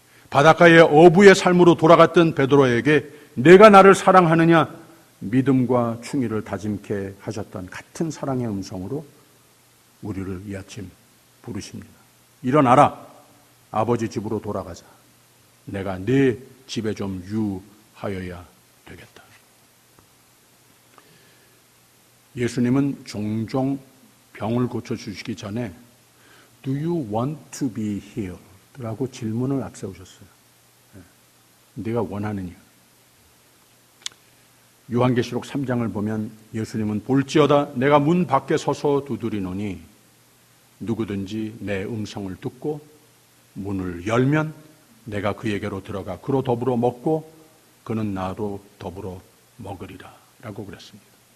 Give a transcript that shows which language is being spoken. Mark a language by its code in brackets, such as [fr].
[ko] 바닷가의 어부의 삶으로 돌아갔던 베드로에게 내가 나를 사랑하느냐 믿음과 충의를 다짐케 하셨던 같은 사랑의 음성으로 우리를 이 아침 부르십니다. 일어나라. 아버지 집으로 돌아가자. 내가 네 집에 좀 유하여야 되겠다. 예수님은 종종 병을 고쳐주시기 전에 [en] Do you want to be healed? [ko] 라고 질문을 앞세우셨어요. 네가 원하느냐? 요한계시록 3장을 보면 예수님은 볼지어다 내가 문 밖에 서서 두드리노니 누구든지 내 음성을 듣고 문을 열면 내가 그에게로 들어가 그로 더불어 먹고 그는 나로 더불어 먹으리라 라고 그랬습니다.